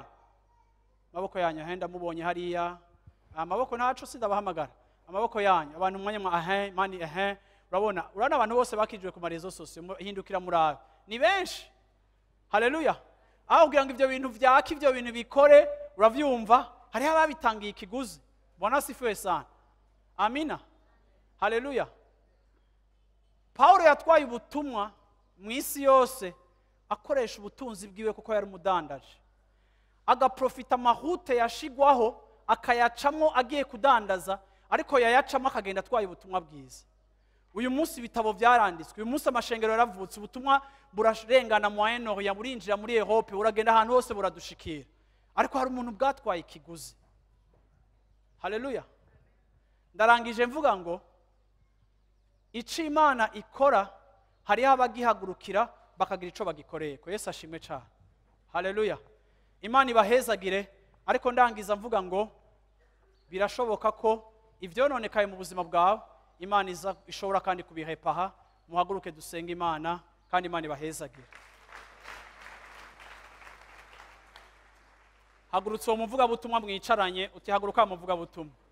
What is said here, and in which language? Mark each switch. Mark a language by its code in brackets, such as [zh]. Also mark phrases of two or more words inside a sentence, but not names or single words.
[rn] Amaboko yanyu henda mubonye hariya. Amaboko ntaco sindabahamagara. Amaboko yanyu abantu mwanya mwa mani urabona abantu bose bakirijwe ku ma [fr] réseaux sociaux, [rn] hindukira murabe. Ni benshi. Haleluya. Aho kugira ngo ivyo bintu vyaka ivyo bintu bikore, uravyumva hari ababitangiye ikiguzi. Bwana sifiwe sana. Amina. Haleluya. Paulo yatwaye ubutumwa mu isi yose akoresha ubutunzi bwiwe kuko yari umudandaje, agaprofita amahute yashigwaho akayacamwo agiye kudandaza, ariko yayacamo akagenda atwaye ubutumwa bwiza. Uyu munsi ibitabo byaranditswe, uyu munsi amashengero yaravutse, ubutumwa burarengana mu Moyen-Orient, burinjira muri Europe, buragenda ahantu hose buradushikira, ariko hari umuntu bwatwaye ikiguzi. Haleluya. Ndarangije mvuga ngo ico Imana ikora hariho abagihagurukira bakagira ico bagikoreye ko. Yesu ashimwe cyane. Haleluya. Imana ibahezagire. Ariko ndangiza mvuga ngo birashoboka ko ivyononekaye mu buzima bwawe Imana ishobora kandi kubihepaha. Muhaguruke dusenga Imana kandi Imana ibahezagire. Hagurutse uwo muvuga butumwa mwicaranye, uti haguruka muvuga butumwa.